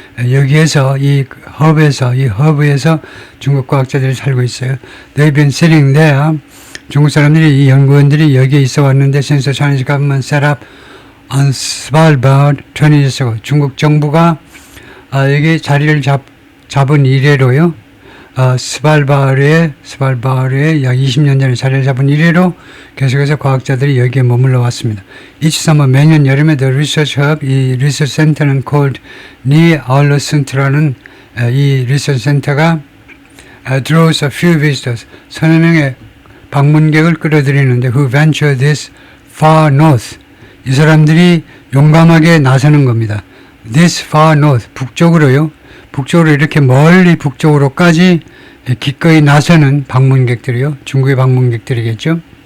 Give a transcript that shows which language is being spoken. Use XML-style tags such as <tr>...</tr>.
<ko>여기에서 이 허브에서 중국 과학자들이 살고 있어요.</ko> <en>They've been sitting there.</en> <ko>중국 사람들이 이 연구원들이 여기에 있어 왔는데</ko> <en>since the Chinese government set up on Svalbard 20 years ago.</en> <ko>중국 정부가 여기 자리를 잡은 이래로요. 스발바르에 약 20년 전에 자리를 잡은 이래로 계속해서 과학자들이 여기에 머물러 왔습니다.</ko> <en>Each summer</en> <ko>매년 여름에</ko> <en>The Research Hub,</en> <ko>이 리서치 센터는</ko> <en>called Ni Aulescent라는 이 리서치 센터가 draws a few visitors,</en> <ko>서너 명의 방문객을 끌어들이는데</ko> <en>who venture this far north.</en> <ko>이 사람들이 용감하게 나서는 겁니다.</ko> <en>This far north,</en> <ko>북쪽으로 이렇게 멀리 북쪽으로까지 기꺼이 나서는 방문객들이요. 중국의 방문객들이겠죠.</ko>